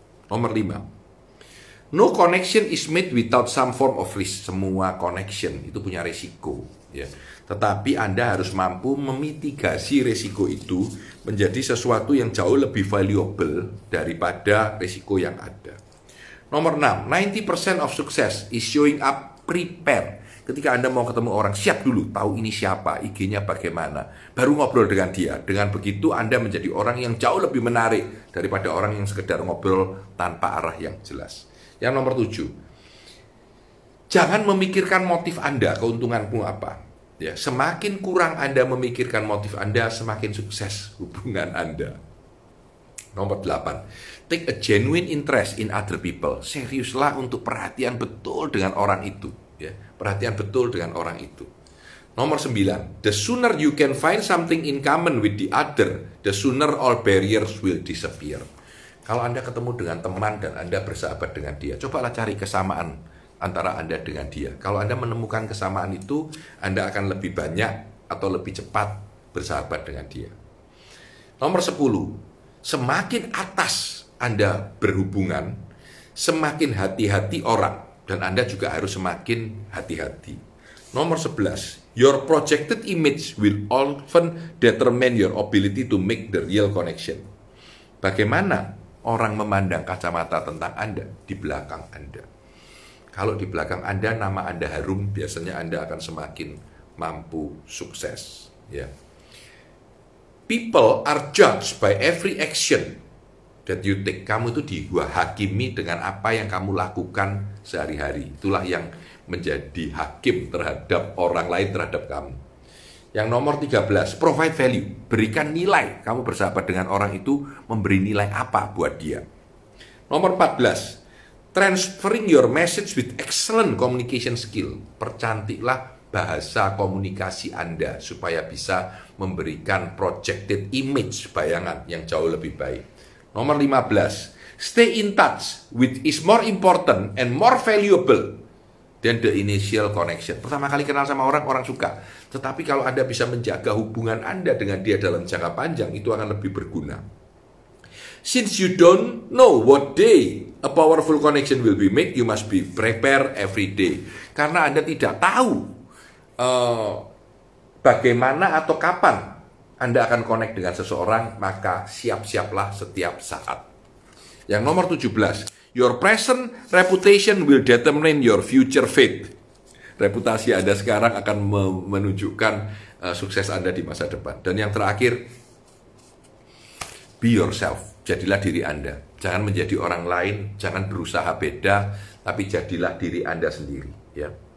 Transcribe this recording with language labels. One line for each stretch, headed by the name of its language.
Indonesian: Nomor 5,
English: no connection is made without some form of risk.
Indonesian: Semua connection itu punya resiko, ya. Tetapi Anda harus mampu memitigasi resiko itu menjadi sesuatu yang jauh lebih valuable daripada resiko yang ada. Nomor 6,
English: 90% of success is showing up prepared.
Indonesian: Ketika Anda mau ketemu orang, siap dulu, tahu ini siapa, IG-nya bagaimana, baru ngobrol dengan dia. Dengan begitu Anda menjadi orang yang jauh lebih menarik daripada orang yang sekedar ngobrol tanpa arah yang jelas. Yang nomor 7, jangan memikirkan motif Anda, keuntunganmu apa. Ya, semakin kurang Anda memikirkan motif Anda, semakin sukses hubungan Anda. Nomor 8,
English: take a genuine interest in other people.
Indonesian: Seriuslah untuk perhatian betul dengan orang itu. Ya, perhatian betul dengan orang itu. Nomor 9,
English: the sooner you can find something in common with the other, the sooner all barriers will disappear.
Indonesian: Kalau Anda ketemu dengan teman dan Anda bersahabat dengan dia, cobalah cari kesamaan antara Anda dengan dia. Kalau Anda menemukan kesamaan itu, Anda akan lebih banyak atau lebih cepat bersahabat dengan dia. Nomor 10, semakin atas Anda berhubungan, semakin hati-hati orang, dan Anda juga harus semakin hati-hati. Nomor 11,
English: your projected image will often determine your ability to make the real connection.
Indonesian: Bagaimana orang memandang kacamata tentang Anda di belakang Anda? Kalau di belakang Anda, nama Anda harum, biasanya Anda akan semakin mampu sukses. Ya.
English: People are judged by every action that you take.
Indonesian: Kamu itu dihakimi dengan apa yang kamu lakukan sehari-hari. Itulah yang menjadi hakim terhadap orang lain, terhadap kamu. Yang nomor 13,
English: provide value.
Indonesian: Berikan nilai. Kamu bersahabat dengan orang itu, memberi nilai apa buat dia. Nomor 14,
English: transferring your message with excellent communication skill.
Indonesian: Percantiklah bahasa komunikasi Anda supaya bisa memberikan
English: projected image,
Indonesian: bayangan yang jauh lebih baik. Nomor 15,
English: stay in touch which is more important and more valuable than the initial connection.
Indonesian: Pertama kali kenal sama orang, orang suka. Tetapi kalau Anda bisa menjaga hubungan Anda dengan dia dalam jangka panjang, itu akan lebih berguna.
English: Since you don't know what day a powerful connection will be made, you must be prepared every day.
Indonesian: Karena Anda tidak tahu bagaimana atau kapan Anda akan connect dengan seseorang, maka siap-siaplah setiap saat. Yang nomor 17,
English: your present reputation will determine your future fate.
Indonesian: Reputasi Anda sekarang akan menunjukkan sukses Anda di masa depan. Dan yang terakhir,
English: be yourself.
Indonesian: Jadilah diri Anda. Jangan menjadi orang lain, jangan berusaha beda, tapi jadilah diri Anda sendiri. Ya.